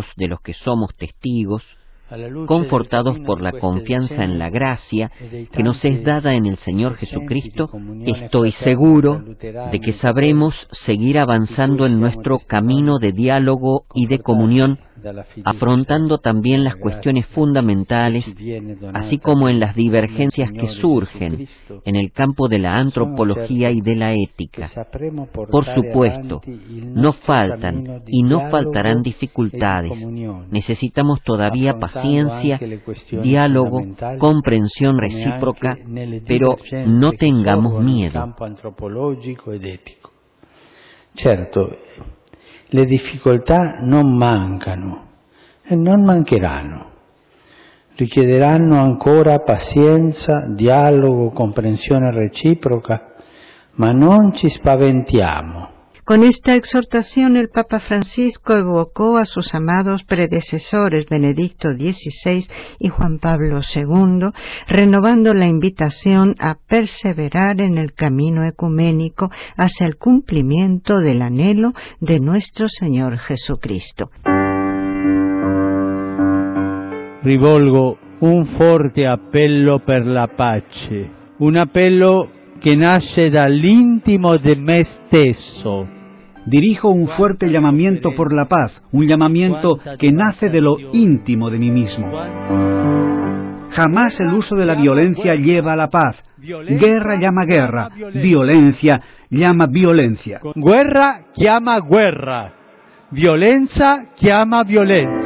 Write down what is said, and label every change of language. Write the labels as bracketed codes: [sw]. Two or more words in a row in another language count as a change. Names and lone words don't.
[es] de los que somos testigos, confortados por la confianza en la gracia que nos es dada en el Señor Jesucristo, estoy seguro de que sabremos seguir avanzando en nuestro camino de diálogo y de comunión, afrontando también las cuestiones fundamentales, así como en las divergencias que surgen en el campo de la antropología y de la ética. Por supuesto, no faltan y no faltarán dificultades. Necesitamos todavía paciencia, diálogo, comprensión recíproca, pero no tengamos miedo. [it] Certo, le difficoltà non mancano e non mancheranno. Richiederanno ancora pazienza, dialogo, comprensione reciproca, ma non ci spaventiamo. [es] Con esta exhortación el Papa Francisco evocó a sus amados predecesores Benedicto XVI y Juan Pablo II, renovando la invitación a perseverar en el camino ecuménico hacia el cumplimiento del anhelo de nuestro Señor Jesucristo. [it] Rivolgo un forte appello per la pace, un appello che nasce dall'intimo di me stesso. [es] Dirijo un fuerte llamamiento por la paz, un llamamiento que nace de lo íntimo de mí mismo. Jamás el uso de la violencia lleva a la paz. Guerra llama guerra, violencia llama violencia. [it] Guerra chiama guerra, violencia chiama violencia.